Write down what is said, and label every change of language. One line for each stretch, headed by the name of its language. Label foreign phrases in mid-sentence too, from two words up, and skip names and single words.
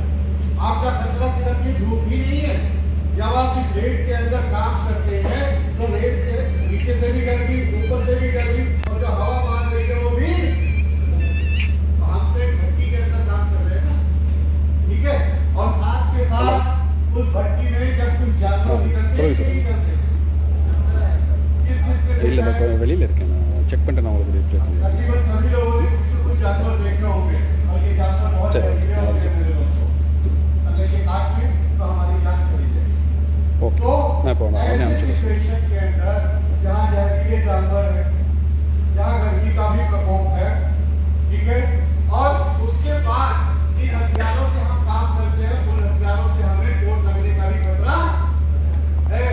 Hindi: आपका खतरा सिर्फ ये धूप ही नहीं है। जब आप इस रेत के अंदर काम करते हैं तो रेत के नीचे से भी गर्मी, ऊपर से भी गर्मी, और जो हवा मार रही है वो भी, हम तो एक भट्टी के अंदर काम कर रहे हैं ना, ठीक है? और साथ के साथ उस भट्टी में जब कुछ जानवर निकलते हैं, यही करते हैं। किस किस
Tamil: வெளியில் இருக்கேன் நான் செக் பண்ணிட்டு நான் உங்களுக்கு
Hindi: तकरीबन सभी लोगों ने कुछ न कुछ जानवर देखे होंगे, और ये जानवर बहुत जहरीले होते हैं मेरे दोस्तों। अगर ये काट के तो हमारी जान चली जाए। ओके, मैं पहुँचा ऐसे सिचुएशन के अंदर जहाँ जहरीले जानवर है, जहाँ गर्मी का भी प्रकोप है, ठीक है, और उसके बाद जिन हथियारों से हम काम करते हैं, उन हथियारों से हमें चोट लगने का भी खतरा है।